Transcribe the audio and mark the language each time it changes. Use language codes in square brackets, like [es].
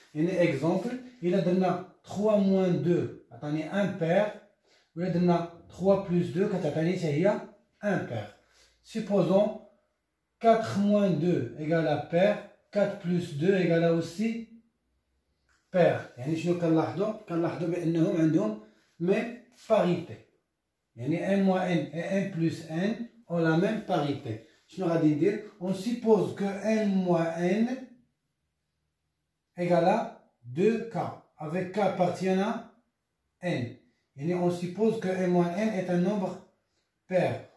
[fr] Il y a un exemple, il a donné 3 moins 2, attendez, un pair. Il a donné 3 plus 2, il y a un pair. Supposons 4 moins 2 égale à pair, 4 plus 2 égale à aussi pair. [ar] يعني شنو كنلاحظوا بأنهم عندهم [fr] même parité. [ar] يعني [fr] m moins n et m plus n ont la même parité. [ar] شنو غادي ندير؟ [fr] On suppose que m moins n égale à 2k, avec k appartient à n. Et on suppose que m moins n est un nombre pair.